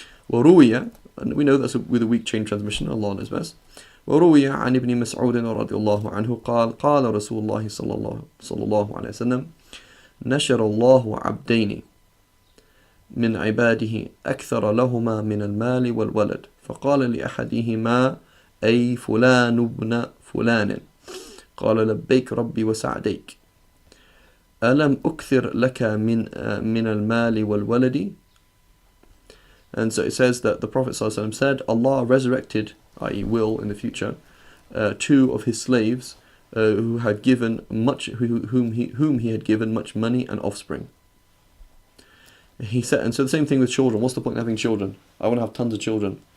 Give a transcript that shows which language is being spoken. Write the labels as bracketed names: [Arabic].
[Arabic] وروي, [English] and we know that's with a weak chain transmission. Allah knows best. [Arabic] وروي عن ابن مسعود رضي الله عنه قال قال رسول الله صلى الله عليه وسلم نشر الله عبدين من عباده أكثر لهما من المال والولد فقال لأحدهما أي فلان ابن فلان قال لبيك ربي وسعديك ألم أكثر لك من المال والولد. [English] And so it says that the Prophet ﷺ said, Allah resurrected, i.e. will in the future, two of his slaves who had given much, whom he had given much money and offspring. He said, and so the same thing with children. What's the point of having children? I want to have tons of children.